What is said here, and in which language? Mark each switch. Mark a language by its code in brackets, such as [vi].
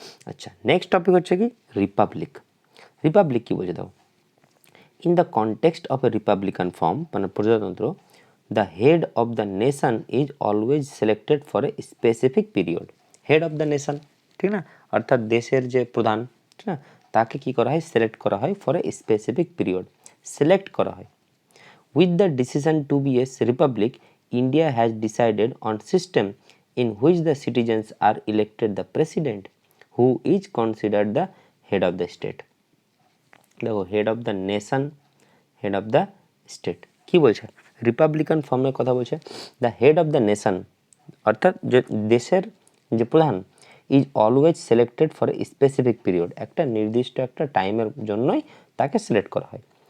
[en] আচ্ছা, next topic হচ্ছে কি রিপাবলিক। [bn] রিপাবলিক কি বলছে দাও, [en] in the context of a republican form মানে প্রজাতন্ত্র, the head of the nation is always selected for a specific period, head of the nation, ঠিক না, [bn] অর্থাৎ দেশের যে প্রধান, [en] ঠিক না, [bn] তাকে কি করা হয়, সিলেক্ট করা হয় [en] For a specific period, select করা হয়। with the decision to be a republic, India has decided on system in which the citizens are elected the president who is considered the head of the state। [bn] দেখো head of the nation, head of the state, কি বলছে, Republican ফর্মের কথা বলছে। [en] the head of the nation [bn] অর্থাৎ যে দেশের যে প্রধান, [en] is always selected for a specific period, [bn] একটা নির্দিষ্ট একটা টাইমের জন্যই তাকে সিলেক্ট করা হয়।